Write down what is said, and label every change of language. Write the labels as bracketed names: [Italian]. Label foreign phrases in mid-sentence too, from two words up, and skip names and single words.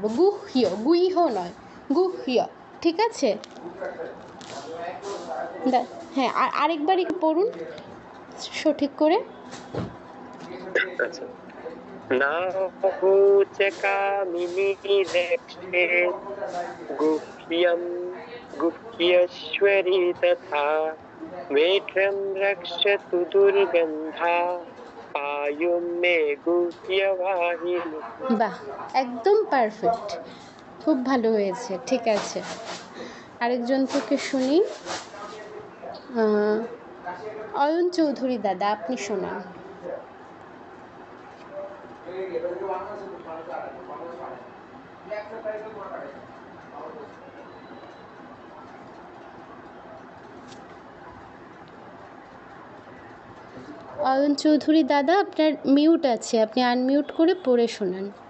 [Bangla] গুহ্য, গুইহ নয়, গুহ্য। ঠিক আছে? হ্যাঁ, আরেকবার একটু পড়ুন সঠিক করে। [Sanskrit] আচ্ছা, না ভোচকামিনী রক্ষেত গুহ্যম গুহ্যেশ্বরী তথা মেঢ্রম রক্ষতু দুর্গন্ধা পায়ুম মে গুহ্যবাহিনী। [Bangla] বাহ, একদম পারফেক্ট, খুব ভালো হয়েছে। ঠিক আছে, আরেকজন থেকে শুনি। অয়ন চৌধুরী দাদা, আপনি শোনান। অয়ন চৌধুরী দাদা, আপনার মিউট আছে, আপনি আনমিউট করে পড়ে শোনান।